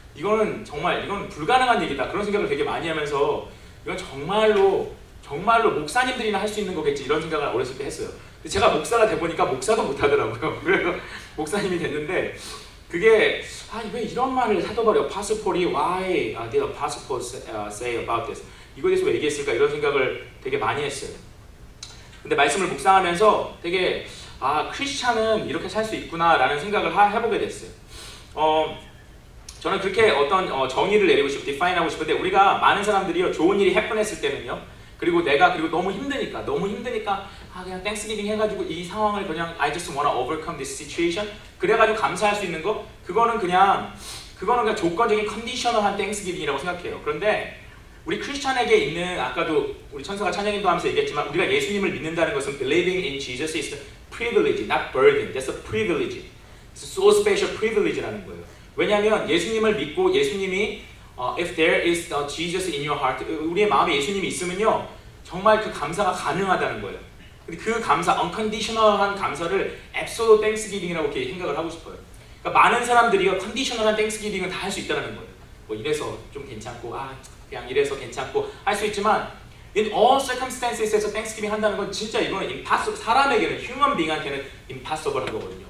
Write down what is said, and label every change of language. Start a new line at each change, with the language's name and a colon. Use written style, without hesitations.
Korean: 이건 불가능한 얘기다. 그런 생각을 되게 많이 하면서 이건 정말로 목사님들이나 할 수 있는 거겠지 이런 생각을 어렸을 때 했어요. 근데 제가 목사가 돼보니까 목사도 못하더라고요. 그래서 목사님이 됐는데 그게 왜 이런 말을 하더라고요.
English: Apostle Paul
Korean: 이
English: why did Apostle Paul say about this?
Korean: 이거에 대해서 왜 얘기했을까 이런 생각을 되게 많이 했어요. 근데 말씀을 묵상하면서 되게 크리스찬은 이렇게 살 수 있구나 라는 생각을 해보게 됐어요. 저는 그렇게 어떤 정의를 내리고 싶고 디파인하고 싶은데 우리가 많은 사람들이요 좋은 일이 해픈했을 때는요 그리고 너무 힘드니까 그냥 땡스기빙 해가지고 이 상황을 그냥
English: I just wanna overcome this situation
Korean: 그래가지고 감사할 수 있는 거 그거는 그냥 조건적인 컨디셔널한 땡스기빙이라고 생각해요. 그런데 우리 크리스찬에게 있는 아까도 우리 천사가 찬양인도 하면서 얘기했지만 우리가 예수님을 믿는다는 것은
English: believing in Jesus is a privilege, not burden. That's a privilege. It's a so special privilege
Korean: 라는 거예요. 왜냐하면 예수님을 믿고 예수님이
English: if there is Jesus in your heart,
Korean: 우리의 마음에 예수님이 있으면요 정말 그 감사가 가능하다는 거예요. 근데 그 감사, unconditional한 감사를
English: absolute thanksgiving
Korean: 이라고 이렇게 생각을 하고 싶어요. 그러니까 많은 사람들이 conditional한 thanksgiving은 다 할 수 있다는 거예요. 뭐 이래서 좀 괜찮고, 그냥 이래서 괜찮고 할 수 있지만
English: in all circumstances
Korean: 에서 thanksgiving 한다는 건 진짜 이거는 impossible, 사람에게는 human being한테는 impossible한 거거든요.